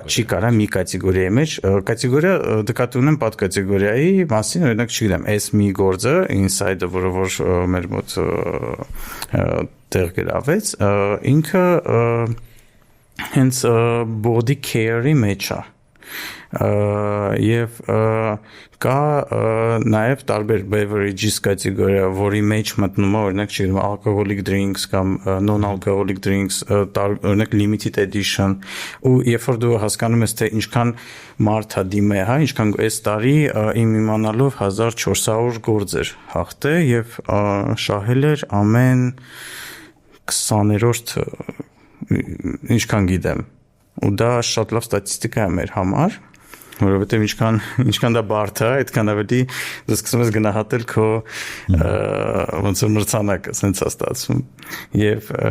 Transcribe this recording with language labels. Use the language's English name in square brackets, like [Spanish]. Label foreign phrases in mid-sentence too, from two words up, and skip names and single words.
[Armenian] Չի կարա մի կատեգորիայի մեջ, կատեգորիա դկատի ունեմ պատկատեգորիայի մասին, օրինակ չգիտեմ, այս մի գործը inside-ը, որը որ մեր մոտ տեղ գրավեց, ինքը հենց [English] body care- [Armenian] ի մեջ է։ Եվ կա նաև տարբեր beverages կատեգորիա, որի մեջ մտնում է օրինակ չգիտեմ [English] alcoholic drinks [Armenian] կամ [English] non-alcoholic drinks, [Armenian] օրինակ [English] limited edition, [Armenian] ու երբ որ դու հասկանում ես թե ինչքան մարդ է դիմե, հա, ինչքան այս տարի իմ իմանալով 1400 գործեր հաղթել եւ շահել էր ամեն 20-րդ ինչքան գիտեմ, ու դա շատ լավ ստատիստիկա է մեր համար, որովհետև ինչքան դա բարդ է, այդքան ավելի դու սկսում ես գնահատել քո ոնց որ մրցանակը, sense է ստացվում։ Եվ